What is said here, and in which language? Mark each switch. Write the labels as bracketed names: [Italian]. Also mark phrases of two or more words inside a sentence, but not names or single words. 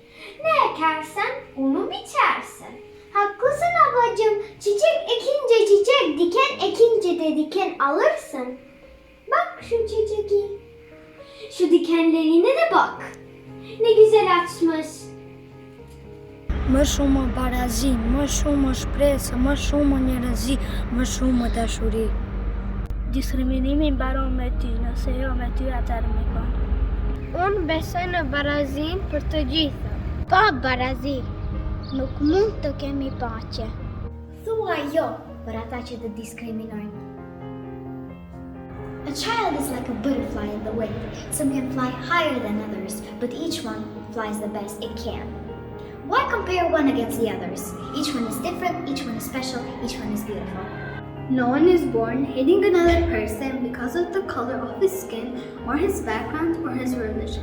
[Turkish] Ne ekersen onu biçersin. Haklısın ablacığım, çiçek ekince çiçek, diken ekince de diken alırsın. Bak şu çiçeği, şu dikenlerine de bak. Ne güzel açmış. [Albanian] Më shumë barazi, më shumë shpresë, më shumë njerëzi, më shumë dashuri. Diskriminimi mbaron me ty, nëse jo me ty atëherë me kon. Unë besoj në barazin për të gjithë. Pa barazi, nuk mund të kemi paqe. Thuaj jo për ata që të diskriminojnë. [English] A child is like a butterfly in the wind. Some can fly higher than others, but each one flies the best it can. Why compare one against the others? Each one is different, each one is special, each one is beautiful. No one is born hating another person because of the color of his skin or his background or his religion.